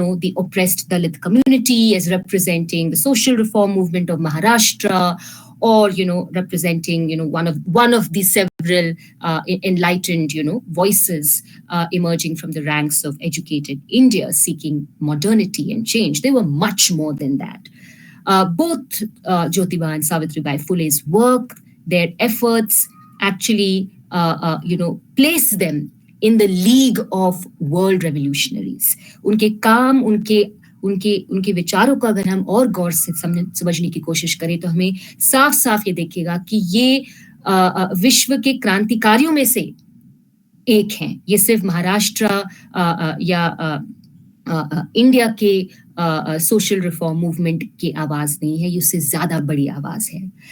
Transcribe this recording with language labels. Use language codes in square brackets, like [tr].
[en] the oppressed Dalit community as representing the social reform movement of Maharashtra, or representing one of the several enlightened voices emerging from the ranks of educated India seeking modernity and change. They were much more than that. Both Jyotiba and Savitribai Phule's work, their efforts actually place them in the league of world revolutionaries. [hi] उनके काम, उनके विचारों को अगर हम और गौर से समझने की कोशिश करें तो हमें साफ साफ ये देखेगा कि ये विश्व के क्रांतिकारियों में से एक हैं। ये सिर्फ महाराष्ट्र या इंडिया के [en] social reform movement [hi] की आवाज नहीं है, ये उससे ज्यादा बड़ी आवाज है।